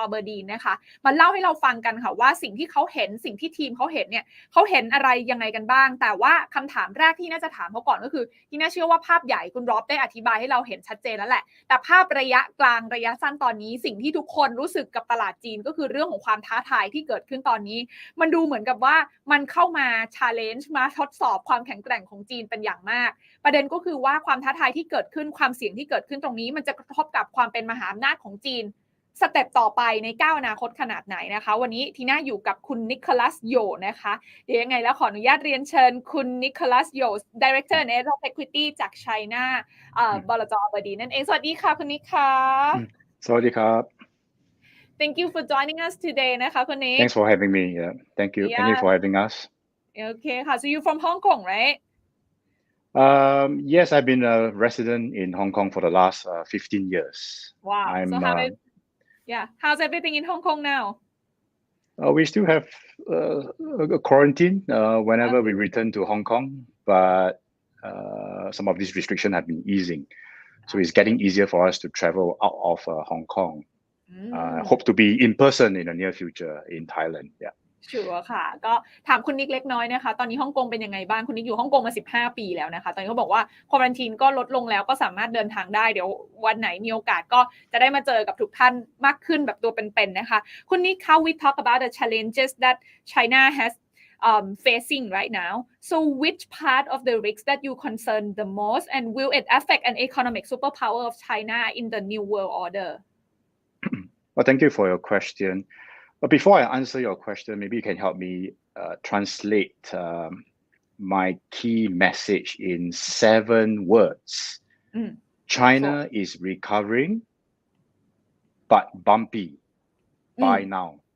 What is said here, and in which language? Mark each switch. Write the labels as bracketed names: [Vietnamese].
[Thai] อเบอร์ดีนนะคะมาเล่าให้เราฟังกันค่ะว่าสิ่งที่เขาเห็นสิ่งที่ทีมเขาเห็นเนี่ยเขาเห็นอะไรยังไงกันบ้างแต่ว่าคำถามแรกที่น่าจะถามเขาก่อนก็คือที่น่าเชื่อว่าภาพใหญ่คุณร็อบได้อธิบายให้เราเห็นชัดเจนแล้วแหละแต่ภาพระยะกลางระยะสั้นตอนนี้สิ่งที่ทุกคนรู้สึกกับตลาดจีนก็คือเรื่องของความท้าทายที่เกิดขึ้นตอนนี้มันดูเหมือนกับว่ามันเข้ามา challenge มาทดสอบความแข็งแกร่งของจีนเป็นอย่างมากประเด็นก็คือว่าความท้าทายที่เกิดขึ้นความเสี่ยงที่เกิดขึ้นตรงนี้มันจะกระทบกับความเป็นมหาอำนาจของจีน สเต็ปต่อไปในก้าวอนาคตขนาดไหนนะคะวันนี้ทีน่าอยู่กับคุณนิโคลัสโยนะคะเดี๋ยวยังไงแล้วขออนุญาตเรียนเชิญคุณนิโคลัสโย [English] Director and Head of Equity [Thai] จาก China บลจ.อเบอร์ดีนั่นเองสวัสดีค่ะคุณนิกค่ะ สวัสดีครับ [English] Thank you for joining us today นะคะคุณนิก Thanks for having me. Yeah, thank you. Thank you for having us. Okay ค่ะ so you from Hong Kong right Yes, I've been a resident in Hong Kong for the last 15 years. Wow. So how's everything in Hong Kong now? We still have a quarantine whenever we return to Hong Kong, but some of these restrictions have been easing. So it's getting easier for us to travel out of Hong Kong. Hope to be in person in the near future in Thailand. Yeah. [Thai] ชัวร์ค่ะก็ถามคุณนิกเล็กน้อยนะคะตอนนี้ฮ่องกงเป็นยังไงบ้างคุณนิกอยู่ฮ่องกงมา15ปีแล้วนะคะตอนนี้เขาบอกว่าควอรันทีนก็ลดลงแล้วก็สามารถเดินทางได้เดี๋ยววันไหนมีโอกาสก็จะได้มาเจอกับทุกท่านมากขึ้นแบบตัวเป็นๆนะคะคุณนิก [English] how we talk about the challenges that China has facing right now so which part of the risks that you concern the most and will it affect an economic superpower of China in the new world order Well, thank you for your question. But before I answer your question, maybe you can help me translate my key message in 7 words. China is recovering, but bumpy by now.